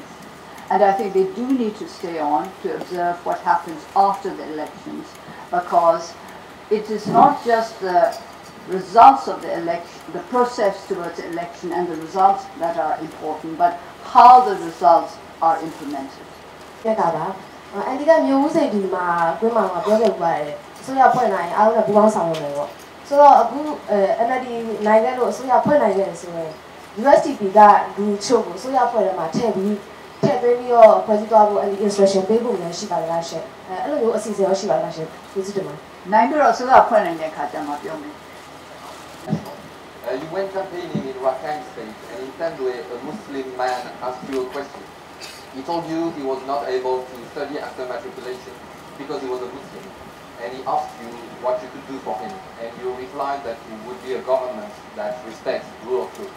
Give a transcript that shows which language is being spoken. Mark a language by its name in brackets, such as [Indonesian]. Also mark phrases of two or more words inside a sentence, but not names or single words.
[English] And I think they do need to stay on to observe what happens after the elections, because it is not just the results of the election, the process towards the election and the results that are important, but how the results are implemented. [Burmese] USDP ကလူချုပ်ကိုဆိုရဖွဲ့ထဲမှာထည့်ပြီးဖွဲ့စည်းသွားဖို့ instruction ပေးဖို့လည်းရှိပါတယ်လားရှင်အဲ့လိုမျိုးအစီအစဉ်ရောရှိပါလားရှင်ကျေးဇူးတင်ပါတယ် နိုင်ပြီးတော့ဆိုရဖွဲ့နိုင်တဲ့အခါကျမှပြောမယ် [English] You went campaigning in Rakhine State, and in Tendwe, a Muslim man asked you a question. He told you he was not able to study after matriculation because he was a Muslim, and he asked you what you could do for him, and you replied that you would be a government that respects rule of law.